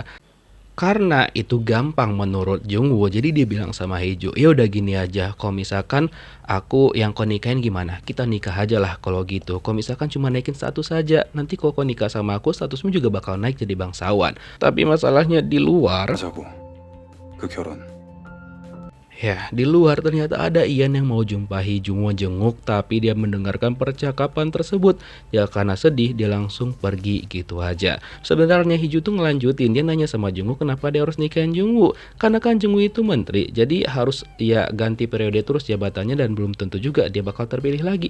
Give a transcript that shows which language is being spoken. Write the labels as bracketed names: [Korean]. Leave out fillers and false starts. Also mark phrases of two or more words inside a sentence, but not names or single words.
[Indonesian] Karena itu gampang menurut Jungwoo, jadi dia bilang sama Hiju, ya udah gini aja, kalau misalkan aku yang kau nikahin gimana, kita nikah aja lah kalau gitu. Kalau misalkan cuma naikin status saja, nanti kalau kau nikah sama aku, statusmu juga bakal naik jadi bangsawan. Tapi masalahnya di luar, [Korean] 하자고 그 결혼. [Indonesian] ya, di luar ternyata ada Ian yang mau jumpa Hiju mau jenguk, tapi dia mendengarkan percakapan tersebut. Ya karena sedih dia langsung pergi gitu aja. Sebenarnya Hiju tuh ngelanjutin, dia nanya sama Jungwoo kenapa dia harus nikahin Jungwoo. Karena kan Jungwoo itu menteri, jadi harus ya ganti periode terus jabatannya dan belum tentu juga dia bakal terpilih lagi.